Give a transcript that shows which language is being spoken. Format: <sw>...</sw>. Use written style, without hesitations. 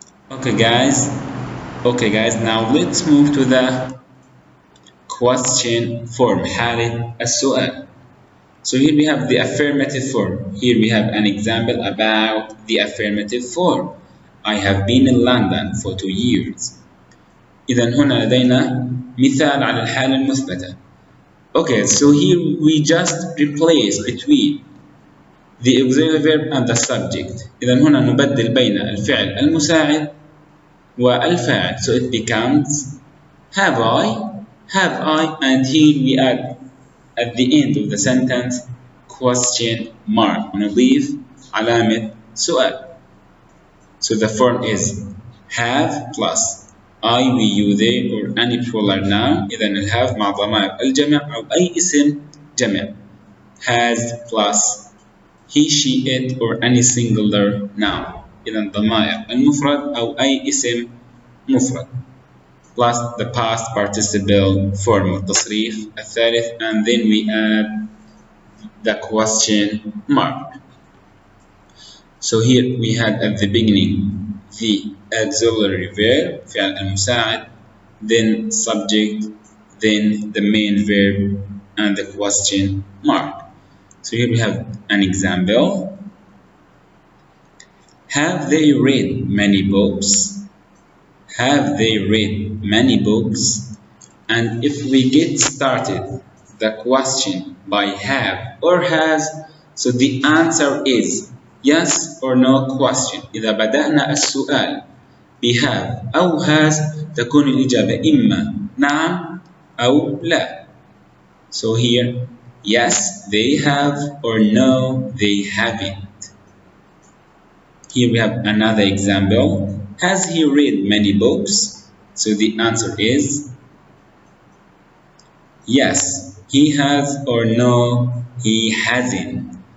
<en>Okay guys, now let's move to the question form</en> <ar>حالة السؤال.</ar> <en>So here we have the affirmative form. Here we have an example about the affirmative form. I have been in London for 2 years.</en> <ar>إذن هنا لدينا مثال على الحالة المثبتة.</ar> <en>Okay, so here we just replace between the auxiliary verb and the subject.</en> <ar>إذن هنا نبدل بين الفعل المساعد والفاعل.</ar> <en>So it becomes have I, and here we add at the end of the sentence question mark</en> <ar>ونضيف علامة سؤال.</ar> <en>So the form is have plus I, we, you, they or any plural noun.</en> <ar>إذن الهاف مع ضمائر الجمع أو أي اسم جمع.</ar> <en>Has plus he, she, it or any singular noun.</en> <ar>إذن ضمائر المفرد أو أي اسم مفرد</ar> <en>plus the past participle form</en> <ar>التصريف الثالث,</ar> <en>and then we add the question mark. So here we had at the beginning the auxiliary verb</en> <ar>فعل المساعد,</ar> <en>then subject, then the main verb and the question mark. So here we have an example. Have they read many books? Have they read many books? And if we get started the question by have or has, so the answer is yes or no question.</en> <ar>إذا بدأنا السؤال بهاv أو has تكون الإجابة إما نعم أو لا.</ar> <en>So here yes they have or no they haven't. Here we have another example. Has he read many books? So the answer is yes, he has, or no, he hasn't.</en>